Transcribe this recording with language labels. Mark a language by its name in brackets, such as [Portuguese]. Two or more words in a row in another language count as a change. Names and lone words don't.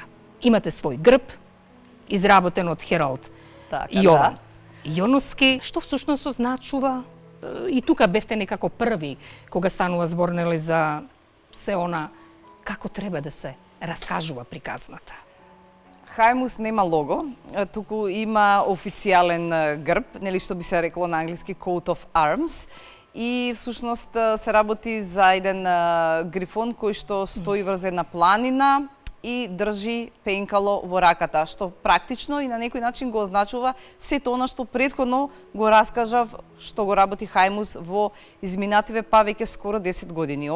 [Macedonian] Имате свој грб, изработен од Хералд Јован Јоновски, што всушност означува, и тука бевте некако први кога станува збор за се она како треба да се раскажува приказната. Хаемус нема лого, туку има официјален грб, што би се рекло на англиски [English] coat of arms, [Macedonian] и всушност се работи за еден грифон кој што стои врз една планина и држи пенкало во раката, што практично и на некој начин го означува сето она што претходно го раскажав што го работи Хаемус во изминативе веќе скоро 10 години.